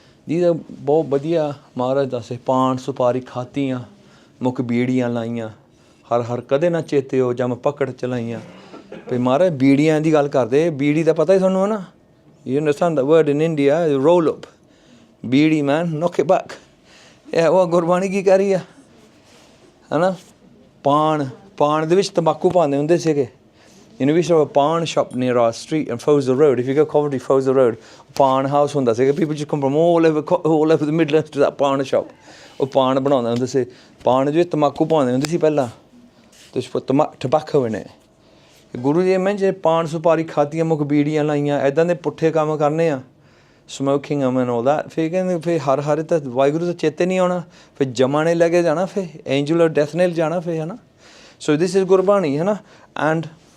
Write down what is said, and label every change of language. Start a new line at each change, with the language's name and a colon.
Punjabi: these ਬਹੁਤ ਵਧੀਆ ਮਹਾਰਾਜ ਦੱਸੇ ਪਾਨ ਸੁਪਾਰੀ ਖਾਤੀਆਂ ਮੁੱਖ ਬੀੜੀਆਂ ਲਾਈਆਂ ਹਰ ਕਦੇ ਨਾ ਚੇਤੇ ਹੋ ਜਮ ਪਕੜ ਚਲਾਈਆਂ ਵੀ ਮਹਾਰਾਜ ਬੀੜੀਆਂ ਦੀ ਗੱਲ ਕਰਦੇ ਬੀੜੀ ਦਾ ਪਤਾ ਹੀ ਤੁਹਾਨੂੰ ਹੈ ਨਾ
English: you understand the word in India roll up
Punjabi: bidi
English: man knock it back
Punjabi: ਇਹ ਉਹ ਗੁਰਬਾਣੀ ਕੀ ਕਹਿ ਰਹੀ ਆ ਹੈ ਨਾ ਪਾਨ ਦੇ ਵਿੱਚ ਤੰਬਾਕੂ ਪਾਉਂਦੇ ਹੁੰਦੇ ਸੀਗੇ
English: You know, we saw a pawn shop near our street on Fowler Road. If you go Coventry, Fowler Road, pawn house
Punjabi: ਹੁੰਦਾ ਸੀਗਾ
English: people just come from all over the Midlands to that pawn shop.
Punjabi: ਉਹ ਪਾਨ ਬਣਾਉਂਦੇ ਹੁੰਦੇ ਸੀ ਪਾਨ ਵਿੱਚ ਤੰਬਾਕੂ ਪਾਉਂਦੇ ਹੁੰਦੇ ਸੀ ਪਹਿਲਾਂ ਤੇ
English: tobacco in it.
Punjabi: Guru ji ਮੈਂ ਜੇ ਪਾਨ ਸੁਪਾਰੀ ਖਾਤੀਆਂ ਮੁੱਖ ਬੀੜੀਆਂ ਲਾਈਆਂ ਐਦਾਂ ਦੇ ਪੁੱਠੇ ਕੰਮ ਕਰਨੇ ਆ
English: smoking them and all that
Punjabi: ਫਿਰ ਕਹਿੰਦੇ ਫਿਰ ਹਰ ਤਾਂ ਵਾਹਿਗੁਰੂ ਦਾ ਚੇਤੇ ਨਹੀਂ ਆਉਣਾ ਫਿਰ ਜਮਾਂ ਨੇ ਲੈ ਕੇ ਜਾਣਾ ਫਿਰ
English: angel of death
Punjabi: ਨੇ ਜਾਣਾ ਫਿਰ ਹੈ ਨਾ
English: so this is
Punjabi: ਗੁਰਬਾਣੀ ਹੈ ਨਾ and